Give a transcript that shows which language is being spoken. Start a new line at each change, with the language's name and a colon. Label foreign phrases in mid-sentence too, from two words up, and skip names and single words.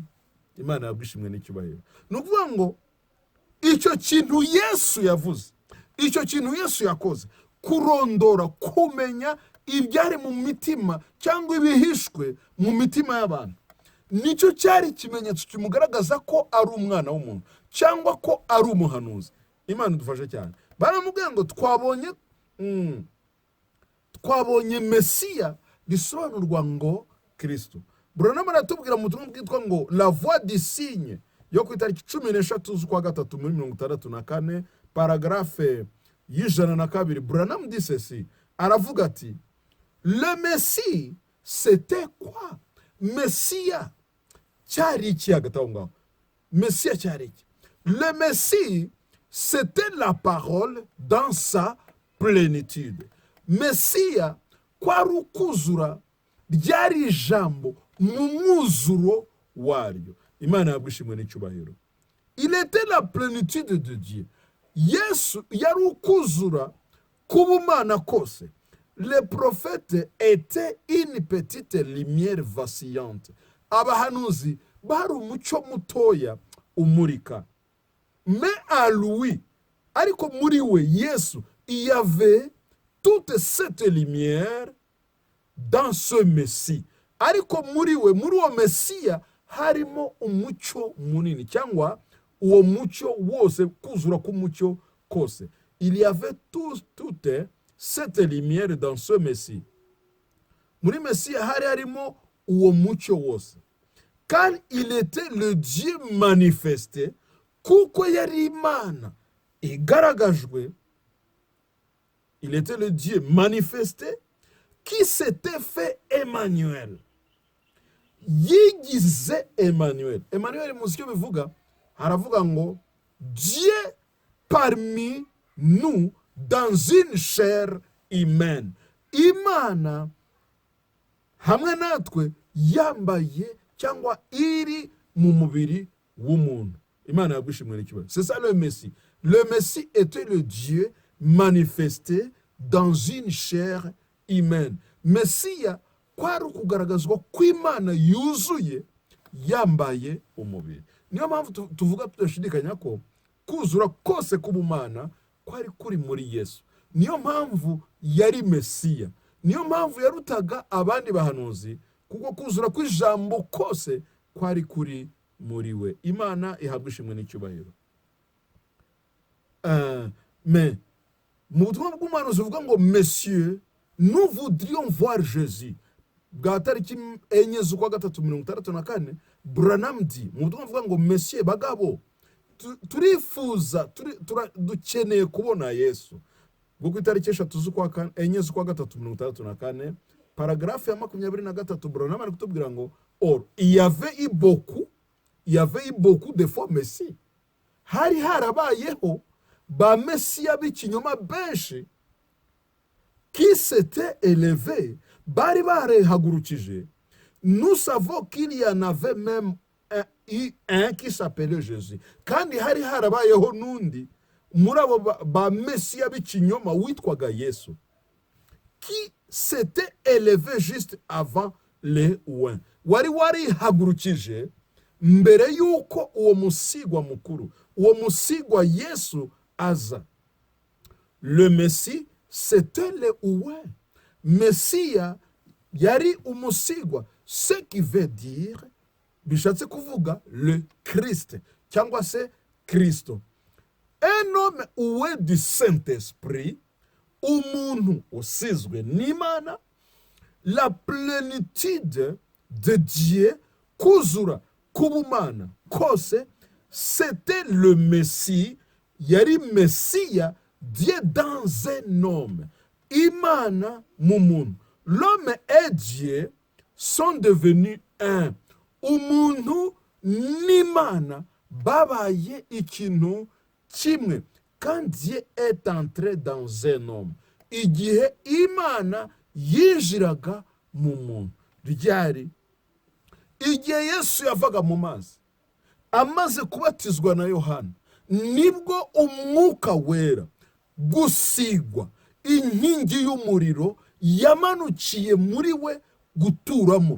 Kinyarwanda: Imana yabwishimwe n'icyubahiro. Ni ukuvuga ngo icyo kintu Yesu yavuze, icyo kintu Yesu yakoze, kurondora, kumenya ibyari mu mitima cyangwa ibihishwe mu mitima y'abantu, nicyo cyari ikimenyetso kimugaragaza ko ari umwana w'umuntu cyangwa ko ari umuhanuzi. Imana idufashe cyane. Baramubwira ngo twabonye Mesiya, bisobanurwa ngo Kristo. Branham aratubwira mu butumwa bwitwa ngo
French: la voix du signe
Kinyarwanda: yo ku itariki 13 z'ukwa gatatu muri 1964, paragraphe y'102.
French: Branham dit ceci,
Kinyarwanda: aravuga ati
French: le Messie c'était quoi?
Kinyarwanda: Mesiya cyari iki? Hagati aho ngaho Mesiya cyari iki?
French: Le Messie c'était la parole dans sa plénitude.
Kinyarwanda: Mesiya kwari ukuzura, ryari ijambo mu mwuzuro waryo. Imana yabwishimwe n'icyubahiro.
French: Il était la plénitude de Dieu.
Kinyarwanda: Yesu yari ukuzura k'ubumana kose.
French: Les prophètes étaient une petite lumière vacillante.
Kinyarwanda: Abahanuzi bari umucyo mutoya umurika.
French: Mais à lui,
Kinyarwanda: ariko muri we Yesu,
French: il y avait toute cette lumière dans ce Messie.
Kinyarwanda: Ariko muri we, muri uwo Mesiya harimo umucyo munini, cyangwa uwo mucyo wose, kuzura k'umucyo kose.
French: Il y avait toute cette lumière dans ce Messie.
Kinyarwanda: Muri Mesiya hari harimo uwo mucyo wose.
French: Car il était le Dieu manifesté,
Kinyarwanda: kuko yari Imana igaragajwe.
French: Il était le Dieu manifesté qui s'était fait Emmanuel.
Kinyarwanda: Yigize Emmanuel. Emmanuel muzi icyo bivuga? Haravuga ngo
French: Dieu parmi nous dans une chair humaine.
Kinyarwanda: Imana hamwe natwe yambaye cyangwa iri mu mubiri w'umuntu. Imana yabwishimwe n'icyubahiro.
French: C'est ça le Messie. Le Messie était le Dieu manifesté dans une chair humaine.
Kinyarwanda: Mesiya kwari ukugaragazwa kw'Imana yuzuye yambaye umubiri. Niyo mpamvu tuvuga tudashidikanya ko kuzura kose k'ubumana kwari kuri muri Yesu. Niyo mpamvu yari Mesiya. Niyo mpamvu yarutaga abandi bahanuzi, kuko kuzura kw'ijambo kose kwari kuri muri we. Imana ihabwa ishimwe n'icyubahiro. Mais mu butumwa bw'umuhanuzi uvuga ngo
French: messieurs, nous voudrions voir Jésus.
Kinyarwanda: Bwa tariki 4 z'ukwa gatatu 1964, Branham dit mu butumwa buvuga ngo messieurs, bagabo, turifuza, dukeneye kubona Yesu. Bwo ku itariki 4 z'ukwa gatatu 1964, paragraphe ya 23, Branham ari kutubwira ngo
French: or il y avait eu beaucoup de fois Messie.
Kinyarwanda: Hari harabayeho ba Mesiya b'ikinyoma benshi
French: qui s'était élevé,
Kinyarwanda: bari barehagurukije.
French: Nous savons qu'il y en avait même un qui s'appelait Jésus.
Kinyarwanda: Kandi hari harabayeho nundi muri abo ba Mesiya b'ikinyoma witwaga Yesu,
French: qui s'était élevé juste avant les ouins.
Kinyarwanda: Wari hagurukije mbere yuko uwo musigwa mukuru, uwo musigwa Yesu aza.
French: Le Messie c'était le ouin.
Kinyarwanda: Mesiya yari umusigwa,
French: ce qui veut dire
Kinyarwanda: bishatse kuvuga
French: le Christ
Kinyarwanda: cyangwa se Kristo.
French: Un homme oué du Saint-Esprit,
Kinyarwanda: umuntu usizwe n'Imana,
French: la plénitude de Dieu,
Kinyarwanda: kuzura kubumana kose,
French: c'était le Messie,
Kinyarwanda: yari Messiya,
French: Dieu dans un homme,
Kinyarwanda: Imana mu muntu.
French: L'homme et Dieu sont devenus un.
Kinyarwanda: Umuntu n'Imana babaye ikintu kimwe.
French: Quand Dieu est entré dans un homme,
Kinyarwanda: igihe Imana yinjiraga mu muntu, ryari igihe Yesu yavaga mu mazi amaze kubatizwa na Yohana, nibwo umwuka wera, gusigwa, inkingi y'umuriro yamanukiye muri we guturamo.